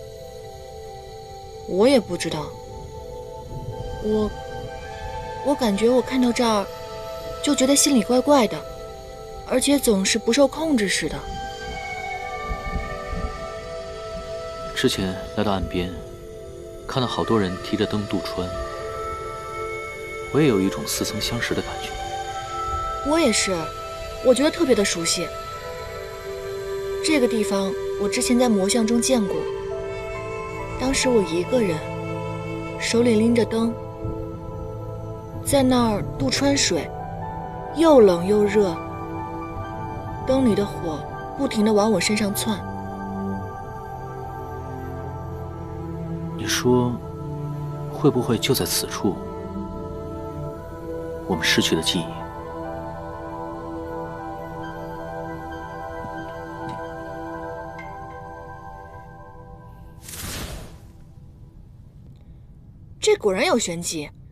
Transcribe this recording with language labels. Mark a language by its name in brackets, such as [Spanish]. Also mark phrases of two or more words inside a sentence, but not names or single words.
[Chinese] 我也不知道，我感覺我看到這兒，就覺得心裡怪怪的，而且總是不受控制似的。之前來到岸邊，看到好多人提着燈渡川，我也有一種似曾相識的感覺。我也是，我覺得特別的熟悉。這個地方我之前在魔像中見過，當時我一個人，手裡拎着燈，在那兒渡川水。又冷又熱，燈裡的火不停地往我身上竄。說，會不會就在此處，我们失去了记憶？这果然有玄机。